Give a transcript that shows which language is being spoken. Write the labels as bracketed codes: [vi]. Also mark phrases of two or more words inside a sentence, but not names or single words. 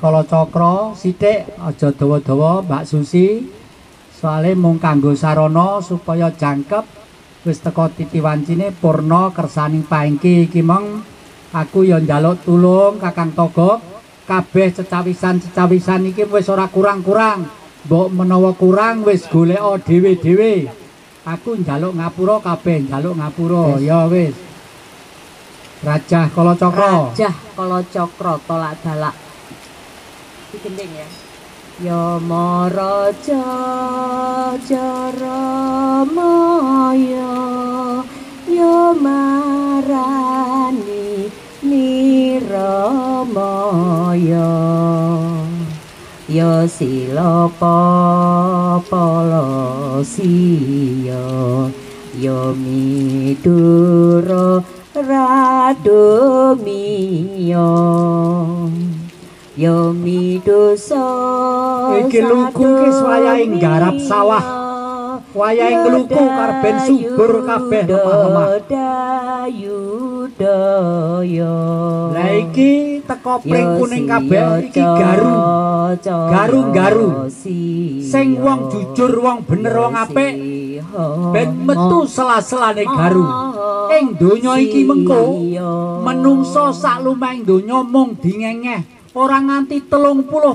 [jv] Kalacakra sithik aja dawa-dawa Mbak Susi soalé mung kanggo sarana supaya jangkep wis teko titi wancine purna kersaning paingki iki mong aku ya njaluk tulung Kakang Togog kabeh cecawisan iki wis ora kurang-kurang mbok menawa kurang wis goleka dhewe-dhewe aku njaluk ngapura kabeh njaluk ngapura ya wis Rajah Kalacakra tolak dalak digending ya Yama Raja Jaramaya Yamarani Niramaya Ya Silapa Palasiya Ya Midura Radomiya Ya Midosa iki lugu ki wayahe nggarap sawah wayahe ngluku karben subur kabeh lemah-lemah lah iki teko pring kuning kabeh iki garu sing wong jujur wong bener wong apik ben metu sela-selane garu ing donya iki mengko menungso sak lumahing donya mung dingengeh ora nganti 30%.